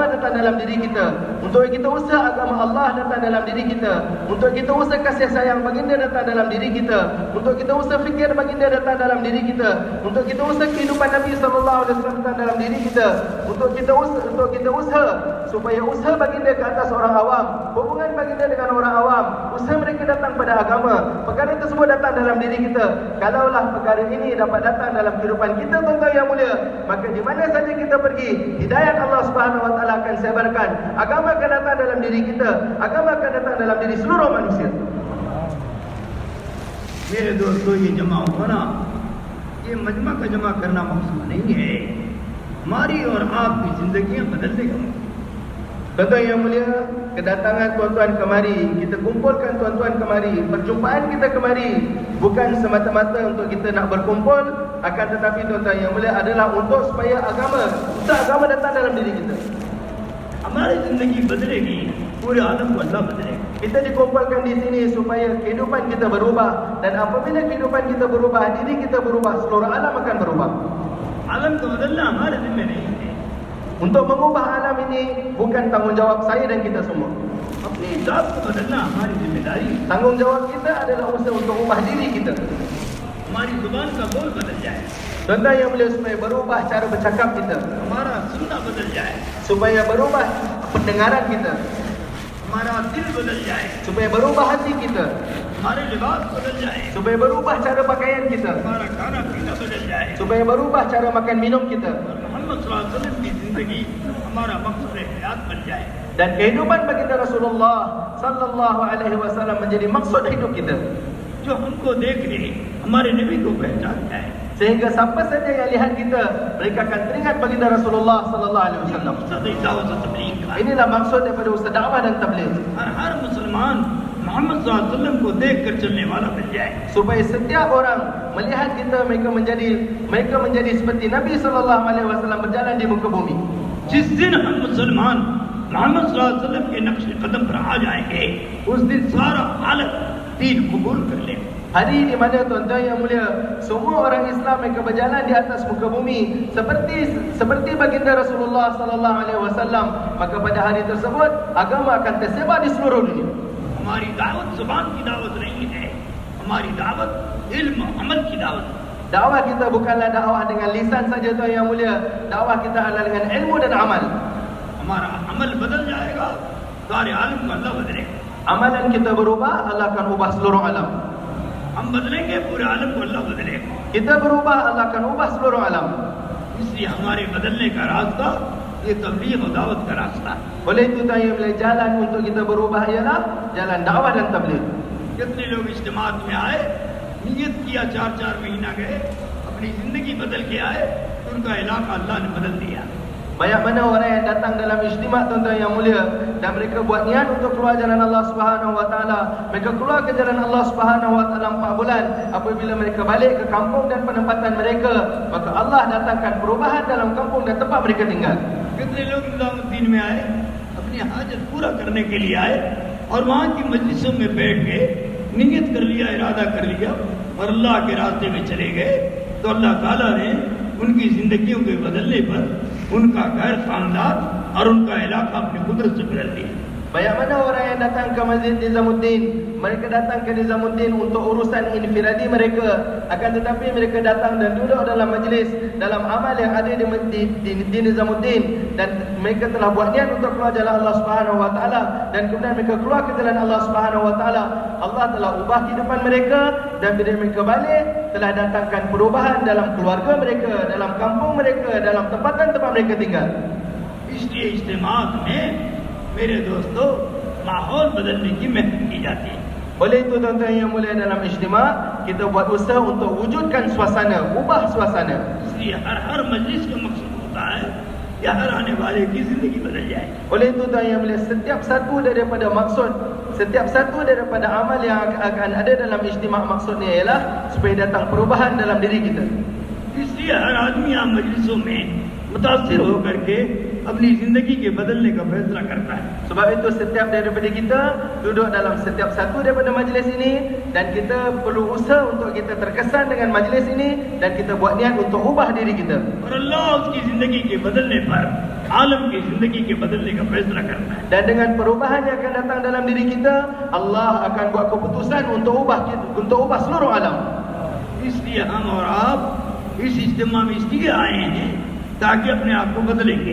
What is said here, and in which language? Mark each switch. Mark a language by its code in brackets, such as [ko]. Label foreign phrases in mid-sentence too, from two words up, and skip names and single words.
[ms] datang dalam diri kita, untuk kita usaha agama Allah datang dalam diri kita, untuk kita usaha kasih sayang baginda datang dalam diri kita, untuk kita usaha fikir baginda datang dalam diri kita, untuk kita usaha kehidupan Nabi SAW datang dalam diri kita, untuk kita usaha supaya usaha baginda ke atas orang awam, hubungan baginda dengan orang awam, usaha mereka datang pada agama, perkara tersebut datang dalam diri kita. Kalaulah perkara ini dapat datang dalam kehidupan kita tuan-tuan yang mulia, maka di mana saja kita pergi, hidayat Allah [ar] سبحانه وتعالى [ms] akan sebarkan. Agama akan datang dalam diri kita, agama akan datang dalam diri seluruh manusia. [ur] میرے دوستو، یہ جمع ہونا، یہ مجمع کا جمع کرنا مقصود نہیں ہے، ہماری اور آپکی زندگیاں بدلنے کا مقصد. [ms] Tuan-tuan yang mulia, kedatangan tuan-tuan kemari, kita kumpulkan tuan-tuan kemari, perjumpaan kita kemari bukan semata-mata untuk kita nak berkumpul, akan tetapi tuan-tuan yang mulia adalah untuk supaya agama datang dalam diri kita. [ur] ہماری زندگی بدلے گی، پورے عالم کو اللہ بدلے گا. [ms] Kita dikumpulkan di sini supaya kehidupan kita berubah, dan apabila kehidupan kita berubah, diri kita berubah, seluruh alam akan berubah. [ur] عالم کو بدلنا ہمارے ذمے نہیں ہے. [ms] Untuk mengubah alam ini bukan tanggungjawab saya dan kita semua. [ur] اپنی ذات کو بدلنا ہماری ذمہ داری. [ms] Tanggungjawab kita adalah usaha untuk ubah diri kita. [ur] ہماری زبان کا بول بدل جائے, [ms] Tuan-tuan yang mulia, supaya berubah cara bercakap kita, [ur] ہمارا سننا بدل جائے, [ms] supaya berubah pendengaran kita, [ur] ہمارا دل بدل جائے, [ms] supaya berubah hati kita, [ur] ہمارے لباس بدل جائے, [ms] supaya berubah cara pakaian kita, [ur] ہمارا کھانا پینا بدل جائے, [ms] supaya berubah cara makan minum kita, [ur] اور محمد [ar] صلى الله عليه وسلم [ur] کی زندگی ہمارا مقصد حیات بن جائے. [ms] dan kehidupan baginda Rasulullah [ar] صلى الله عليه وسلم [ms] menjadi maksud hidup kita, [ur] جو ہمکو دیکھ لے ہمارے نبی کو پہچان جائے. [ms] sehingga siapa saja yang lihat kita, mereka akan teringat baginda Rasulullah [ar] صلى الله عليه وسلم. [ur] مقصد دعوت اور تبلیغ کا [ms] Inilah maksud daripada usaha dakwah dan tabligh, [ur] ہر مسلمان محمد [ar] صلى الله عليه وسلم [ur] کو دیکھ کر چلنے والا بن جائے. [ms] supaya setiap orang melihat kita, mereka menjadi seperti Nabi [ar] صلى الله عليه وسلم [ms] berjalan di muka bumi. [ur] جس دن ہم مسلمان محمد [ar] صلى الله عليه وسلم [ur] کے نقش قدم پر آ جائیں گے، اس دن سارا حالت دین قبول کر لے. [ms] Hari di mana tuan-tuan yang mulia, semua orang Islam mereka berjalan di atas muka bumi seperti baginda Rasulullah [ar] صلى الله عليه وسلم, [ms] maka pada hari tersebut agama akan tersebar di seluruh dunia. [ur] ہماری دعوت زبان کی دعوت نہیں ہے، ہماری دعوت علم عمل کی دعوت. [ms] Dakwah kita bukanlah dakwah dengan lisan saja tuan yang mulia, dakwah kita adalah dengan ilmu dan amal. [ur] ہمارا عمل بدل جائے گا، سارے عالم کو اللہ بدلے گا. [ms] Amalan kita berubah, Allah akan ubah seluruh alam. [ur] ہم بدلیں گے، پورے عالم کو اللہ بدلے گا. [ms] Kita berubah, Allah akan ubah seluruh alam. [ur] اسلیے ہمارے بدلنے کا راستہ یہ تبلیغ اور دعوت کا راستہ ہے. [ms] Oleh itu tuan yang mulia, jalan untuk kita berubah ialah jalan dakwah dan tabligh. [ur] کتنے لوگ اجتماعات میں آئے، نیت کیا، 4-4 مہینہ گئے، اپنی زندگی بدل کے آئے، تو انکا علاقہ اللہ نے بدل دیا. [ms] Banyak mana orang yang datang dalam ijtima' tuan-tuan yang mulia, dan mereka buat niat untuk keluar jalan Allah [ar] سبحانه وتعالى. [ms] Mereka keluar ke jalan Allah [ar] سبحانه وتعالى [ms] 4 bulan. Apabila mereka balik ke kampung dan penempatan mereka, maka Allah datangkan perubahan dalam kampung dan tempat mereka tinggal. [ur] کتنے لوگ نظام الدین میں آئے، اپنی حاجت پورا کرنے کے لیے آئے، اور وہاں کی مجلسوں میں بیٹھ گئے، نیت کر لیا، ارادہ کر لیا، اور اللہ کے راستے میں چلے گئے، تو اللہ تعالیٰ نے انکی زندگیوں کے بدلنے پر انکا گھر، خاندان اور انکا علاقہ اپنی قدرت سے بدل دیا. [ms] Banyak mana orang yang datang ke Masjid Nizamuddin, mereka datang ke Nizamuddin untuk urusan infiradi mereka, akan tetapi mereka datang dan duduk dalam majlis, dalam amal yang ada di Nizamuddin, dan mereka telah buat niat untuk keluar jalan Allah [ar] سبحانه وتعالى, [ms] dan kemudian mereka keluar ke jalan Allah [ar] سبحانه وتعالى. [ms] Allah telah ubah kehidupan mereka, dan bila mereka balik telah datangkan perubahan dalam keluarga mereka, dalam kampung mereka, dalam tempatan-tempat mereka tinggal. [ur] اسلیے اجتماعات میں میرے دوستو ماحول بدلنے کی محنت کی جاتی ہے. [ms] Oleh itu tuan-tuan yang mulia dalam ijtima', kita buat usaha untuk wujudkan suasana, ubah suasana. [ur] اسلیے ہر مجلس کا مقصد ہوتا ہے یا ہر آنے والے کی زندگی بدل جائے. [ms] Oleh itu tuan yang mulia, setiap satu daripada maksud, setiap satu daripada amal yang akan ada dalam ijtima' maksudnya ialah supaya datang perubahan dalam diri kita. [ur] اسلیے ہر آدمی یہاں مجلسوں میں متاثر ہوکر کے اپنی زندگی کے بدلنے کا فیصلہ کرتا ہے. [ms] Sebab itu setiap daripada kita duduk dalam setiap satu daripada majlis ini, dan kita perlu usaha untuk kita terkesan dengan majlis ini, dan kita buat niat untuk ubah diri kita. [ur] اور اللہ اسکی زندگی کے بدلنے پر عالم کی زندگی کے بدلنے کا فیصلہ کرتا ہے. [ms] Dan dengan perubahan yang akan datang dalam diri kita, Allah akan buat keputusan untuk ubah seluruh alam. [ur] اسلیے ہم اور آپ اس اجتماع میں اسلیے آئے ہیں تاکہ اپنے آپ کو بدلیں گے.